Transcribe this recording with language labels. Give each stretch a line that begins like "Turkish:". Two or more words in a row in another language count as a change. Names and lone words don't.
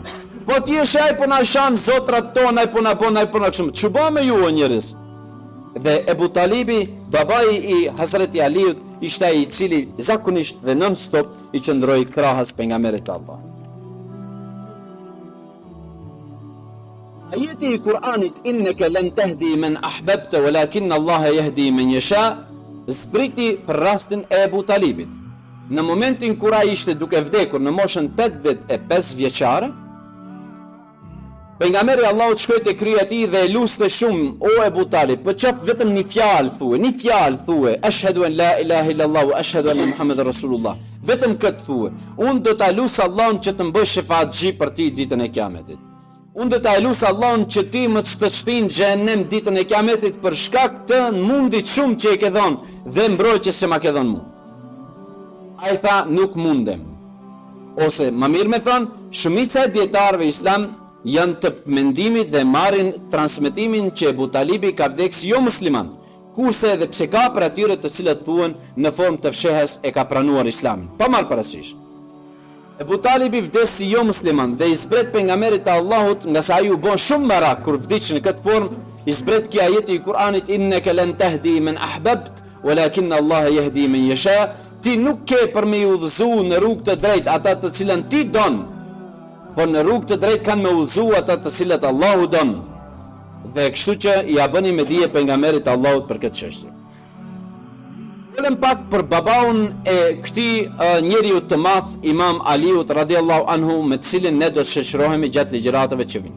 Albanian: Po ti je ai po na shan zotrat tona, ai po na bën, ai po na kështu. Ç'u me ju o njerëz?" Dhe Ebu Talibi, babai i Hazreti Aliut, ishte ai i cili zakonisht dhe
English: non stop
Albanian: i qëndroi krahas pejgamberit të Allah. Ajeti i Kur'anit
Arabic: "إنك لن تهدي من أحببت ولكن الله يهدي من يشاء"
Albanian: zbriti për rastin e Ebu Talibit. Në momentin kur ai ishte duke vdekur në moshën 85 vjeçare, pejgamberi Allahut shkoi te kryja e tij dhe e luste shumë: "O Ebu Talib, po qoft vetëm një fjalë thuaj,
Arabic: أشهد أن لا إله إلا الله وأشهد أن محمدا رسول الله.
Albanian: Vetëm këtë thuaj. Unë do ta lus Allahun që të më bësh shefaatxhi për ti ditën e Kiametit. Unë do ta lus Allahun që ti më të shtin në xhenem ditën e Kiametit për shkak të mundit shumë që e ke dhënë dhe mbrojtjes që ma ke dhënë mua." Ai tha: "Nuk mundem." Ose më mirë me thonë, shumica e dietarëve islam janë të mendimit dhe marrin transmetimin që Ebu Talibi ka vdekur jo musliman, kurse edhe pse ka për atyre të cilët thuan në formë të fshehës e ka pranuar islamin. Pa marrë parasysh. Ebu Talibi vdes si jo musliman dhe i zbret pejgamberit të Allahut, nga sa ai u bën shumë merak kur vdiq në këtë formë, i zbret kjo ajeti i Kur'anit
Arabic: "إنك لن تهدي من أحببت ولكن الله يهدي من يشاء",
Albanian: ti nuk ke për me udhëzu në rrugë të drejtë ata të cilën ti don, por në rrugë të drejtë kanë me udhëzu ata të cilët Allahu don. Dhe kështu që ja bëni me dije pejgamberit të Allahut për këtë çështje. Folëm pak për babaun e këtij njeriu të madh, Imam Aliut
Arabic: رضي الله عنه,
Albanian: me të cilin ne do të shoqërohemi gjatë ligjëratave që vijnë.